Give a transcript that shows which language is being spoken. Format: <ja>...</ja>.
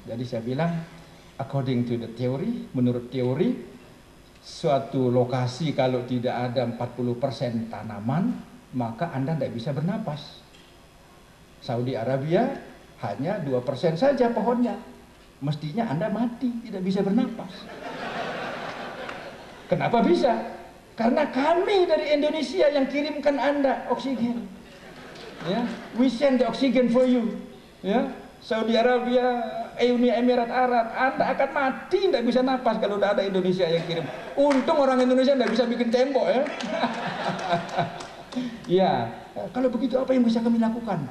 <id>Jadi saya bilang,</id> <en>according to the theory,</en> <id>menurut teori, suatu lokasi kalau tidak ada 40% tanaman, maka Anda tidak bisa bernapas. Saudi Arabia hanya 2% saja pohonnya. Mestinya Anda mati, tidak bisa bernapas. Kenapa bisa? Karena kami dari Indonesia yang kirimkan Anda oksigen.</id> <en>Ya, we send the oxygen for you.</en> <id>Ya, Saudi Arabia, Uni Emirat Arab, Anda akan mati, tidak bisa napas kalau tidak ada Indonesia yang kirim. Untung orang Indonesia tidak bisa bikin tembok ya. Ya, kalau begitu apa yang bisa kami lakukan?</id>